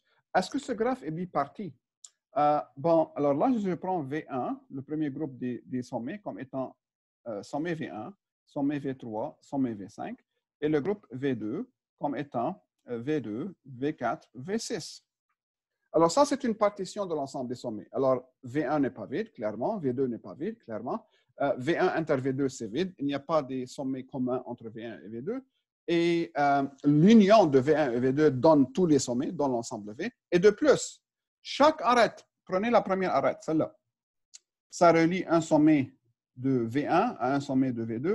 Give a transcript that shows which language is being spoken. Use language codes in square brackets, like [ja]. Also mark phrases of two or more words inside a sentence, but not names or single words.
[fr] Est-ce que ce graphe est biparti? Bon, alors là, je prends V1, le premier groupe des sommets, comme étant sommet V1, sommet V3, sommet V5, et le groupe V2 comme étant V2, V4, V6. Alors ça, c'est une partition de l'ensemble des sommets. Alors, V1 n'est pas vide, clairement. V2 n'est pas vide, clairement. V1 inter V2, c'est vide. Il n'y a pas de sommets communs entre V1 et V2. Et l'union de V1 et V2 donne tous les sommets, donne l'ensemble V. Et de plus, chaque arête, prenez la première arête, celle-là, ça relie un sommet de V1 à un sommet de V2.